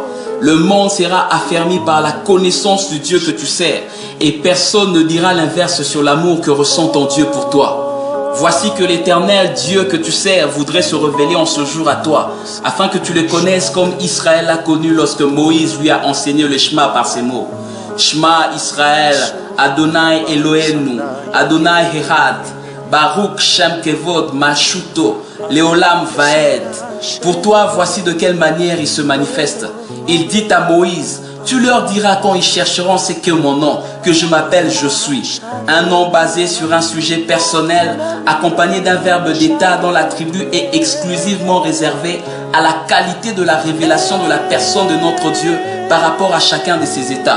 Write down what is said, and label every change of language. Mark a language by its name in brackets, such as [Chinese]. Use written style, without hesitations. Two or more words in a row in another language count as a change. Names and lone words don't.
[French] Le monde sera affermi par la connaissance du Dieu que tu sers, et personne ne dira l'inverse sur l'amour que ressent ton Dieu pour toi. Voici que l'Éternel Dieu que tu sers voudrait se révéler en ce jour à toi, afin que tu le connaisses comme Israël l'a connu lorsque Moïse lui a enseigné le Shema par ces mots. [Hebrew] שמע ישראל ה' אלהינו ה' אחד ברוך שם כבוד משותו לעולם ועד. [French] Pour toi, voici de quelle manière il se manifeste. Il dit à Moïse, tu leur diras quand ils chercheront c'est que mon nom, que je m'appelle Je suis. Un nom basé sur un sujet personnel, accompagné d'un verbe d'état dont l'attribut est exclusivement réservé à la qualité de la révélation de la personne de notre Dieu par rapport à chacun de ses états.